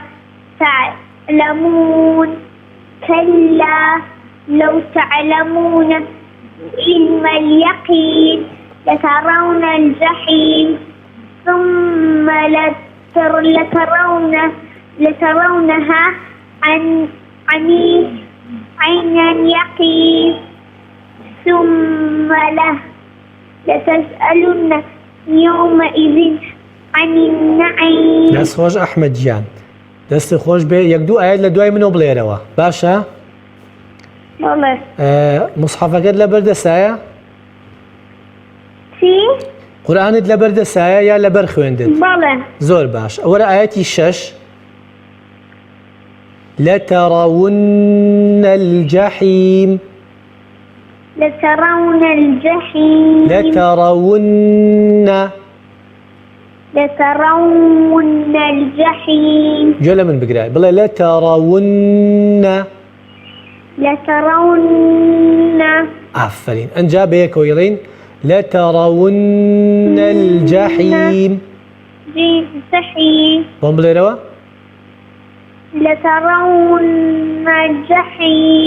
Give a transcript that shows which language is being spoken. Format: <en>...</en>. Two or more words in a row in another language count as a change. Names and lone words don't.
<ar>تعلمون كلا لو تعلمون علم اليقين لترون الجحيم ثم لترونها عين اليقين ثم لتسألن يومئذ عن النعيم</ar> <ckb>دەست خۆش ئەحمەد گیان دەستی خۆش بێ یەک دوو ئاەت لە دوای منەوە بڵێرەوە باشە والله مصحەفەکەت لەبەر دەسایە چی؟ قورئانت لەبەر دەسایە یا لەبەر خوێندت بەڵێ زۆر باش ئەوەرە ئاەتی 6</ckb> <ar>لترون الجحيم لترون الجحيم لترون الجحيم</ar> <ckb>جۆ لە من بگرای بڵێ لترون ئافرین ئەنجا بەیەکەوە یڵین</ckb> <ar>لترون الجحيم جحيم</ar> <ckb>بۆم بڵێرەوە</ckb> <ar>لترون الجحيم</ar>